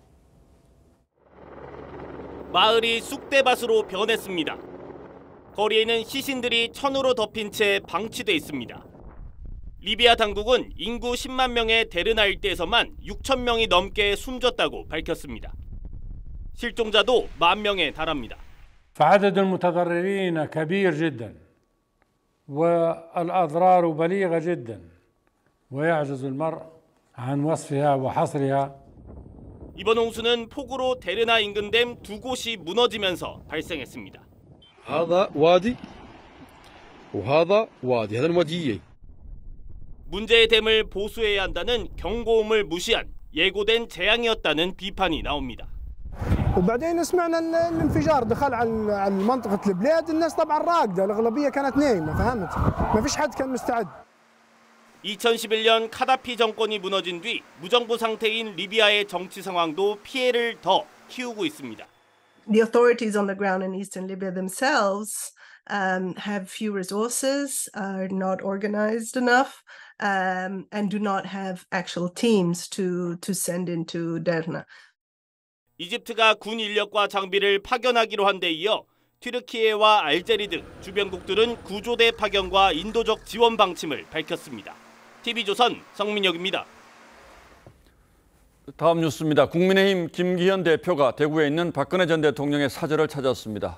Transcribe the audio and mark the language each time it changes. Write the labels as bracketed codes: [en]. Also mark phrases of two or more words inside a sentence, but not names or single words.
[ko] 마을이 쑥대밭으로 변했습니다. 거리에는 시신들이 천으로 덮인 채 방치돼 있습니다. 리비아 당국은 인구 10만 명의 데르나 일대에서만 6천 명이 넘게 숨졌다고 밝혔습니다. 실종자도 10,000명에 달합니다. [ar] فعدد المتضررين كبير جدا والأضرار بليغة جدا ويعجز المرء عن وصفها وحصرها. [ko] 이번 홍수는 폭우로 데르나 인근 댐 2곳이 무너지면서 발생했습니다. [ar] هذا وادي وهذا وادي هذا الواديين. [ko] 문제의 댐을 보수해야 한다는 경고음을 무시한 예고된 재앙이었다는 비판이 나옵니다. [ar] وبعدين سمعنا الانفجار دخل على منطقة البلاد. الناس طبعا راقدة الأغلبية كانت نايمة فهمت ما فيش حد كان مستعد. [ko] 2011년 카다피 정권이 무너진 뒤 무정부 상태인 리비아의 정치 상황도 피해를 더 키우고 있습니다. [en] The authorities on the ground in eastern Libya themselves have few resources, are not organized enough, and do not have actual teams to send into Derna. [ko] 이집트가 군 인력과 장비를 파견하기로 한 데 이어 튀르키예와 알제리 등 주변국들은 구조대 파견과 인도적 지원 방침을 밝혔습니다. TV조선 성민혁입니다. 다음 뉴스입니다. 국민의힘 김기현 대표가 대구에 있는 박근혜 전 대통령의 사저를 찾았습니다.